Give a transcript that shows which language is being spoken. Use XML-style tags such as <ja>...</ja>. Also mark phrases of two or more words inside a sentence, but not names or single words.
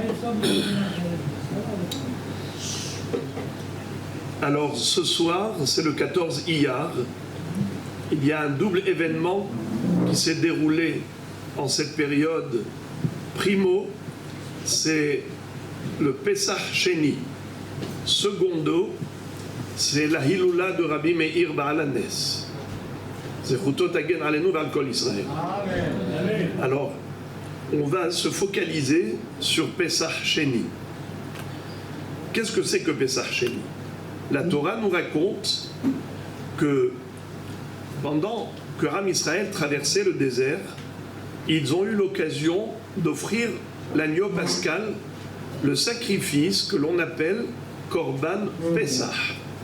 <fr>Alors ce soir, c'est le 14 Iyar. Il y a un double événement qui s'est déroulé en cette période. Primo, c'est le Pesach Sheni. Secondo, c'est la Hiloula de Rabbi Meir Baal HaNes.</fr> <he>זכותו תגן עלינו ועל כל ישראל.</he> <fr>Alors, on va se focaliser sur Pesach Sheni. Qu'est-ce que c'est que Pesach Sheni? La Torah nous raconte que pendant que</fr> <he>עם ישראל</he> <fr>traversait le désert, ils ont eu l'occasion d'offrir l'agneau pascal, le sacrifice que l'on appelle</fr> <he>קרבן פסח.</he>